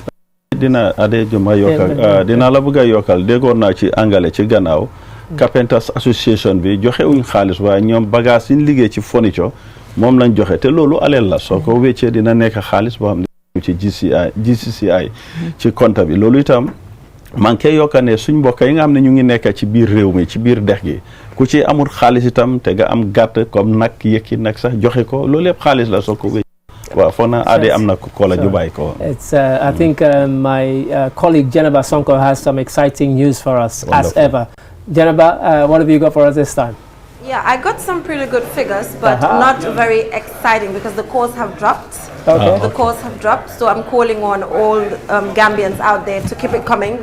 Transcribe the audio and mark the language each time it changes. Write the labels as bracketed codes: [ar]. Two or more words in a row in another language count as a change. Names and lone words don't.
[wo] dina ade juma yokkal dina la bëgg a yokkal déggoon naa ci angale ci gannaaw Carpenters Association bi joxe wuñ xaalis waaye ñoom bagage yi ñu liggéey ci furniture moom lañ joxe te loolu aleel la soo ko wéccee dina nekk xaalis boo xam ne ci GCCI ci compte bi loolu itam man kay yokka ne suñ mbokk yi nga xam ne ñu ngi nekk ci biir réew mi ci biir dex gi ku ci amul xaalis itam te nga am gàtt comme nag yëkki nag sax joxe ko loolu yëpp xaalis la soo ko wéccee waaw foog naa ade am na ko la ñu bàyyi ko. [en] It's I think my colleague Jenaba Sonko has some exciting news for us. Wonderful. As ever. Jenaba, what have you got for us this time? Yeah, I got some pretty good figures, but not very exciting because the calls have dropped. Okay. The calls have dropped, so I'm calling on all Gambians out there to keep it coming.